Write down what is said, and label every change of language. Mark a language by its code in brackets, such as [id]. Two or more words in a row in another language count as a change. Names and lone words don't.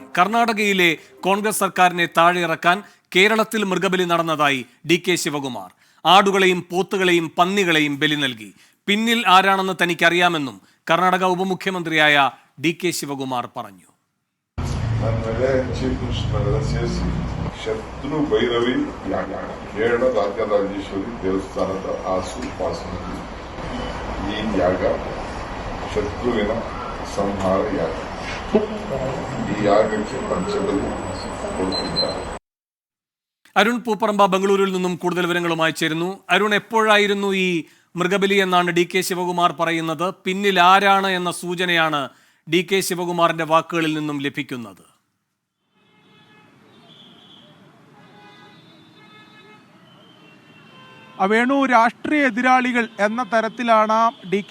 [ml] കർണാടകയിലെ കോൺഗ്രസ് സർക്കാരിനെ താഴെയിറക്കാൻ കേരളത്തിൽ മൃഗബലി നടന്നതായി ഡി.കെ. ശിവകുമാർ. ആടുകളെയും പോത്തുകളെയും പന്നികളെയും ബലി നൽകി. പിന്നിൽ ആരാണെന്ന് തനിക്കറിയാമെന്നും കർണാടക ഉപമുഖ്യമന്ത്രിയായ ഡി.കെ. ശിവകുമാർ പറഞ്ഞു. [kn] ಶತ್ರು ಭೈರವಿ ಯಾಗ ಕೇರಳ ರಾಜರಾಜೇಶ್ವರಿ ದೇವಸ್ಥಾನದ ಆಸುಪಾಸಿನಲ್ಲಿ ಈ ಯಾಗ ಶತ್ರುವಿನ ಸಂಹಾರ ಯಾಗ. ಈ ಯಾಗಕ್ಕೆ ಪಂಚಬಲಿ ಕೊಡುತ್ತಿದ್ದಾರೆ. [ml] അരുൺ പൂപ്പറമ്പ ബംഗളൂരുവിൽ നിന്നും കൂടുതൽ വിവരങ്ങളുമായി ചേരുന്നു. അരുൺ, എപ്പോഴായിരുന്നു ഈ മൃഗബലി എന്നാണ് ഡി.കെ. ശിവകുമാർ പറയുന്നത്? പിന്നിൽ ആരാണ് എന്ന സൂചനയാണ് ഡി.കെ. ശിവകുമാറിന്റെ വാക്കുകളിൽ നിന്നും ലഭിക്കുന്നത്? വേണു, രാഷ്ട്രീയ എതിരാളികൾ എന്ന തരത്തിലാണ് ഡി.കെ.